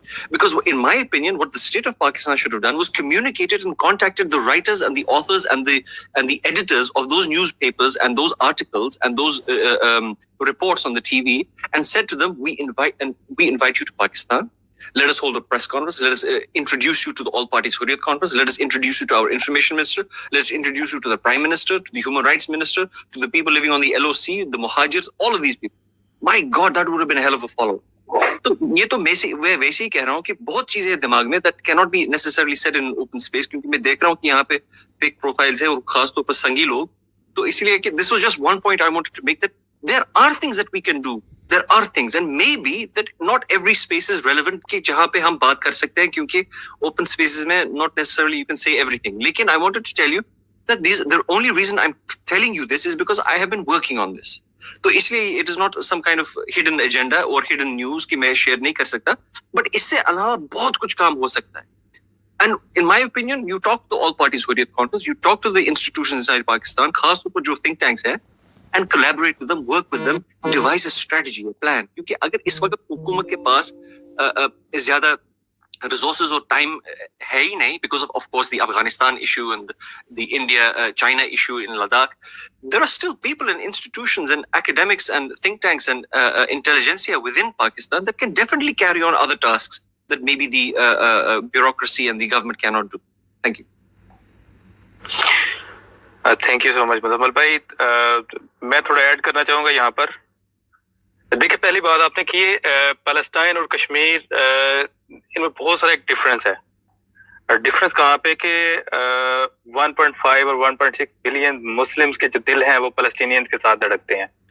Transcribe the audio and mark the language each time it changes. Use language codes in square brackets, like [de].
[en] Because in my opinion, what the state of Pakistan should have done was communicated and contacted the writers and the authors and the editors of those newspapers and those articles and those reports on the TV and said to them, we invite you to Pakistan. Let us hold a press conference. Let us introduce you to the All Parties Hurriyat conference. Let us introduce you to our information minister. Let us introduce you to the prime minister, to the human rights minister, to the people living on the LOC, the Muhajirs, all of these people. My God, that would have been a hell of a follow. [hi] तो ये तो मैं वैसे ही कह रहा हूँ कि बहुत चीजें दिमाग में [en] that cannot be necessarily said in open space, [hi] क्योंकि मैं देख रहा हूँ कि यहाँ पे [en] fake profiles [hi] है और खास तौर पर संगी लोग. तो इसलिए कि [en] this was just one point I wanted to make, that there are things that we can do. There are things, and maybe that not every space is relevant [hi] कि जहाँ पे हम बात कर सकते हैं, क्योंकि [en] open spaces [hi] में [en] not necessarily you can say everything. [hi] लेकिन [en] I wanted to tell you that the only reason I'm telling you this is because I have been working on this. [hi] तो इसलिए [en] it is not some kind of hidden agenda or hidden news [hi] कि मैं share नहीं कर सकता, [en] but [hi] इससे अलावा बहुत कुछ काम हो सकता है. [en] And in my opinion, you talk to all parties Hurriyat conference, you talk to the institutions inside Pakistan, [hi] खास तौर पर जो [en] think tanks [hi] हैं, [en] and collaborate with them, work with them, devise a strategy, a plan. [hi] क्योंकि अगर इस वक्त हुकूमत के पास ज़्यादा [en] resources or time [hi] है ही नहीं, [en] because of course the Afghanistan issue and the India-China issue in Ladakh, there are still people and institutions and academics and think tanks and intelligentsia within Pakistan that can definitely carry on other tasks that maybe the bureaucracy and the government cannot do. Thank you. [hi] Thank you so much मुज़म्मल भाई. मैं थोड़ा add करना चाहूँगा यहाँ पर. देखिए, पहली बात आपने की पैलेस्टाइन और कश्मीर, इनमें बहुत सारा एक डिफरेंस है. डिफरेंस कहाँ पे कि 1.5 और 1.6 बिलियन मुस्लिम्स के जो दिल हैं वो पैलेस्टीनियंस के साथ धड़कते हैं.